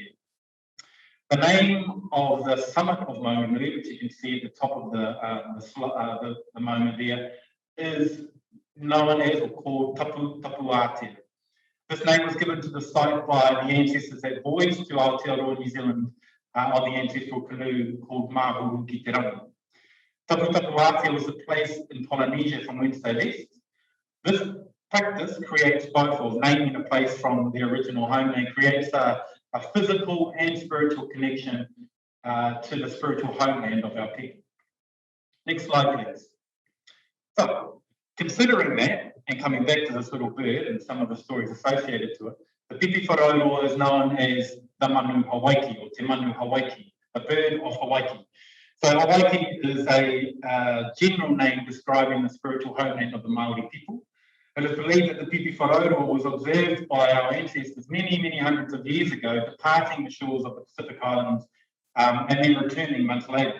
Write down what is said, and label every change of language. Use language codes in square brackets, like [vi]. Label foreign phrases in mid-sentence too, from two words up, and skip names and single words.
[en] The name of the summit of Manganui, which you can see at the top of the moment there, is known as or called Tapuatea. This name was given to the site by the ancestors that voyaged to Aotearoa, New Zealand, on the ancestral canoe called Mahuru ki te Rangi. Tapuatea was a place in Polynesia from whence they left. This practice creates both, or naming a place from the original homeland, creates a physical and spiritual connection to the spiritual homeland of our people. Next slide, please. So, considering that, and coming back to this little bird and some of the stories associated to it, the pipi wharaoroa is known as the manu Hawaii, or [mi] te manu Hawaii, [en] the bird of Hawaii. So Hawaii is a general name describing the spiritual homeland of the Maori people. It is believed that the pipi wharaoroa was observed by our ancestors many, many hundreds of years ago, departing the shores of the Pacific Islands and then returning months later.